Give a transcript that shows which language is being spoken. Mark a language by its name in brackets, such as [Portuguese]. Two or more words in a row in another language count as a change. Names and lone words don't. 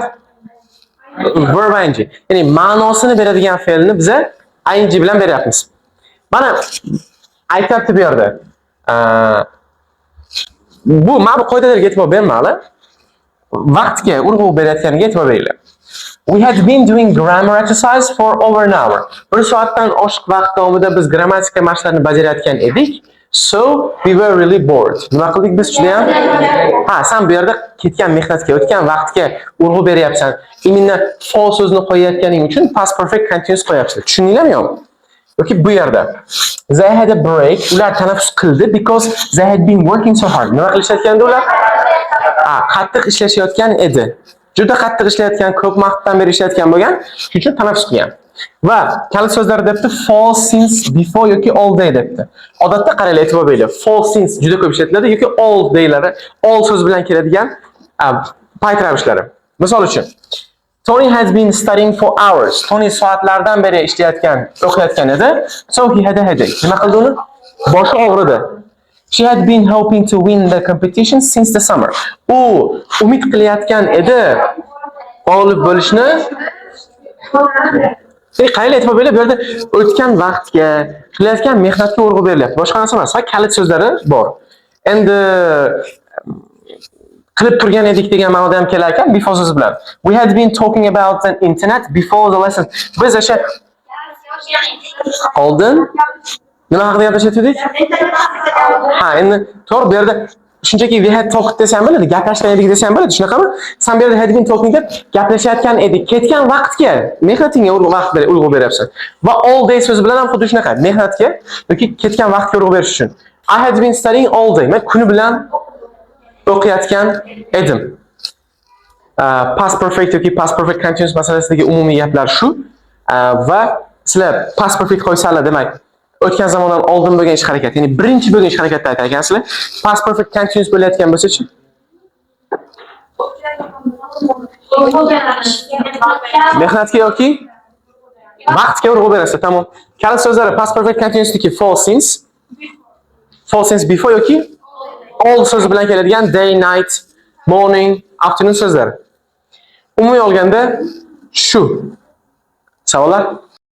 [English] Verb ing. [Uzbek] Ya'ni ma'nosini beradigan fe'lni biza ing bilan beryapmiz. Mana aytibdi bu yerda. Mana bu qoidalarga e'tibor bermanglar. Vaqtga urg'u berayotganiga e'tibor beringlar. [English] We had been doing grammar exercise for over an hour. [Uzbek] 1 soatdan oshiq vaqt davomida biz grammatika mashqlarini bajarayotgan edik. [English] So we were really bored. [Uzbek] Nima qildik biz juda ham? Sen bu yerda ketgan mehnatga, o'tgan vaqtga urg'u beryapsan. Imminni for so'zini qo'yayotganing uchun [English] past perfect continuous [Uzbek] qo'yapsiz. Tushundinglarmi yo'qmi? Yoki bu yerda [English] they had a break, [Uzbek] ular tanaffus qildi [English] because they had been working so hard. [Uzbek] Nima qilishayotgandi ular? Qattiq ishlashayotgan edi. Juda qattiq ishlayotgan, ko'p vaqtdan beri ishlayotgan bo'lgan, shuning uchun tanaffus qilgan. Va kalit so'zlar debdi [English] for, since, before [Uzbek] yoki [English] all day [Uzbek] debdi. Odatda qaranglar, e'tibor beringlar. [English] For, since [Uzbek] juda ko'p ishlatiladi yoki [English] all daylari, [Uzbek] all so'z bilan keladigan payt ravishlari. Misol uchun [English] Tony has been studying for hours. [Uzbek] Tony soatlardan beri ishlayotgan, o'qiyotgan edi. [English] So he had a headache. [Uzbek] Nima qildi uni? Boshi og'ridi. [English] She had been hoping to win the competition since the summer. [Uzbek] U umid qilayotgan edi g'olib bo'lishni. Qayerga e'tibor beringlar, bu yerda o'tgan vaqtga, qilayotgan mehnatga urg'u berilyapti. Boshqa narsa emas, faqat kalit so'zlari bor. Endi qilib turgan edik degan ma'noda ham kelar ekan before so'zi bilan. [English] We had been talking about the internet before the lesson. [Uzbek] Biz o'sha oldin nima haqida gaplashyaptik? Endi to'g'ri, bu yerda shunchaki [English] we had talked [Uzbek] desam bo'ladi, gaplashgan edik desam bo'ladi, shunaqami? Sen bu yerda [English] had been talking [Uzbek] deb gaplashayotgan edik, ketgan vaqtga, mehnatingga urg'u beryapsan. Va all day so'zi bilan ham xuddi shunaqa, mehnatga yoki ketgan vaqtga urg'u berish uchun. [English] I had been studying all day. [Uzbek] Men kuni bilan o'qiyotgan edim. [English] Past perfect [Uzbek] yoki [English] past perfect continuous [Uzbek] masalasidagi umumiy gaplar shu. Va sizlar [English] past perfect [Uzbek] qo'ysalar, demak, o'tgan zamondan oldin bo'lgan ish harakat, ya'ni birinchi bo'lgan ish harakatda aytar ekansizlar. [English] Past perfect continuous [Uzbek] bo'layotgan bo'lsa-chi? Mehnatga yoki vaqtga urg'u berasiz, tamom. Kalit so'zlari [English] past perfect continuousniki for, since, before [Uzbek] yoki all so'zi bilan keladigan [English] day, night, morning, afternoon [Uzbek] so'zlari. Umumiy olganda shu. Savollar?